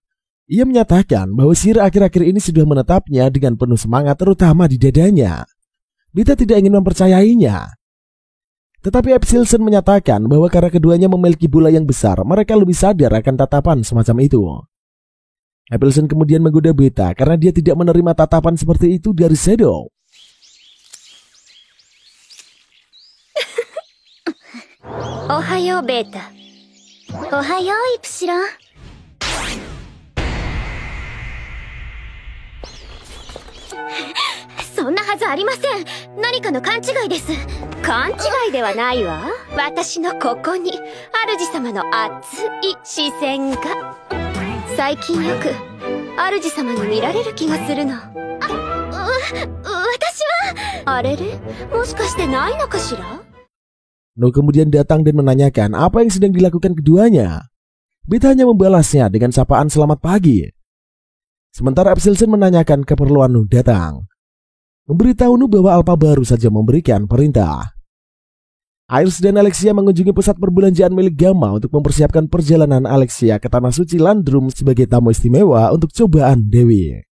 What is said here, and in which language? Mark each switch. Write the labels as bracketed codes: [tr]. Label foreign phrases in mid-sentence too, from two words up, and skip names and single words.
[id] Ia menyatakan bahwa Seer akhir-akhir ini sudah menetapnya dengan penuh semangat, terutama di dadanya. Beta tidak ingin mempercayainya. Tetapi Abelson menyatakan bahwa karena keduanya memiliki bola yang besar, mereka lebih sadar akan tatapan semacam itu. Abelson kemudian menggoda Beta karena dia tidak menerima tatapan seperti itu dari Shadow. [ja] Ohayo, Beta. Ohayo, Ipsilon.そんなはずありません。何かの勘違いです。勘違いではないわ。私のここに主様の熱い視線が。最近よく主様に見られる気がするの。私は。あれれ、もしかしてないのかしら？ [id] No kemudian datang dan menanyakan apa yang sedang dilakukan keduanya. Beta hanya membalasnya dengan sapaan selamat pagi. Sementara Abelson menanyakan keperluan Nu datang. Memberitahu Nu bahwa Alpha baru saja memberikan perintah. Iris dan Alexia mengunjungi pusat perbelanjaan milik Gamma untuk mempersiapkan perjalanan Alexia ke Tanah Suci Landrum sebagai tamu istimewa untuk cobaan Dewi.